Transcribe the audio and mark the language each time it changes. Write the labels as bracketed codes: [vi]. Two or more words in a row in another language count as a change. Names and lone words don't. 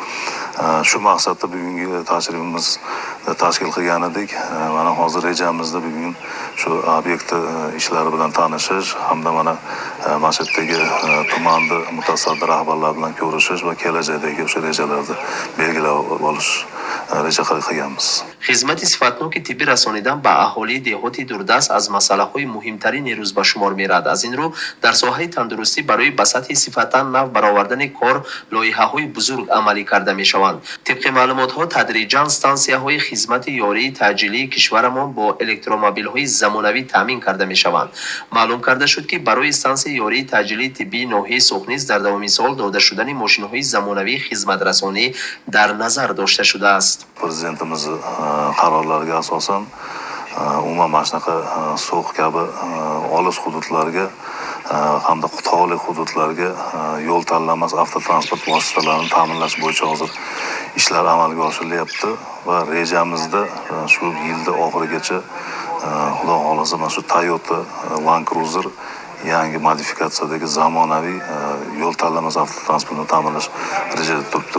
[uz] Shu maqsadda bugungi tashrifimizni tashkil qilgan edik. Mana hozir rejamizda bugun shu obyekt ishlari bilan tanishish hamda mana mana shu yerdagi tumanni mutasaddi rahbarlar bilan ko'rishish va kelajakdagi o'sha rejalarni belgilab olish reja qilganmiz. [tg] хизмати сифатноки тиббӣ расонидан ба аҳолии деҳоти дурдаст аз масъалаҳои муҳимтарини рӯз ба шумор меравад. аз ин рӯ дар соҳаи тандурустӣ барои ба сатҳи сифатан нав баровардани кор лоиҳаҳои бузург амалӣ карда мешаванд. тибқи маълумотҳо тадриҷан стансияҳои хизмати ёрии таъҷилии кишварамон бо электромобилҳои замонавӣ таъмин карда мешаванд. маълум карда шуд ки барои стансияи ёрии таъҷилии тиббии ноҳияи суғ низ дар давоми сол дода шудани мошинҳои замонавии хизматрасонӣ дар назар дошта шудааст. [uz] Prezidentimiz qarorlariga asosan umuman mana shunaqa So'x kabi olis hududlarga hamda tog'li hududlarga yo'l tanlamas avtotransport vositalarini ta'minlash bo'yicha hozir ishlar amalga oshirilyapti va rejamizda shu yilda oxirigacha xudo xolasa mana shu Toyota Land Cruiser yangi modifikatsiyadagi zamonaviy yo'l tanlamas avtotransportni ta'minlash rejada turibdi.